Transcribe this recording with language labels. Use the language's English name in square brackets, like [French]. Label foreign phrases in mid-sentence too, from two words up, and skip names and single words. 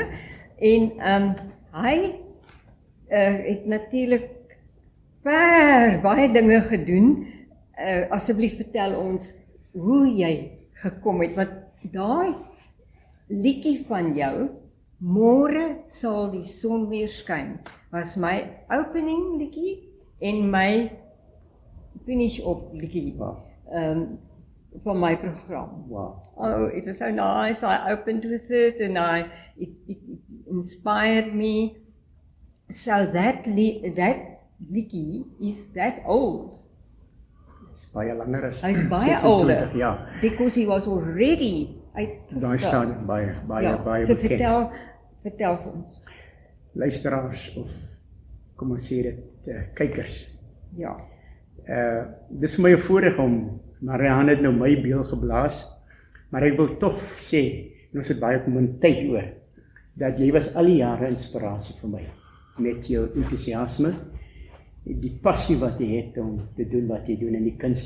[Afrikaans] En hy het natuurlijk baie dinge gedoen. Asseblief vertel ons hoe jy gekom het, want daai liedjie van jou, Môre sal die son weer skyn, was my opening liedjie en my [English] finish off [Afrikaans] liedjie van my program. [English] Wow. Oh, it was so nice. I opened with it and it inspired me. So that liedjie is that old. [Afrikaans] Is baie langer as Hy's baie 26 [English] older. [Afrikaans] jaar. [English] Because he was already [Afrikaans] Daar staan baie so bekend. vertel vir ons. Luisteraars of kom ons sê dit, kykers. Ja. Dis vir my 'n voorreg om, Marianne het nou my beel geblaas, maar ek wil tog sê, en ons het baie min tyd oor, dat jy was al die jare inspirasie vir my, met jou enthousiasme, die passie wat jy het om te doen wat jy doen in die kunste.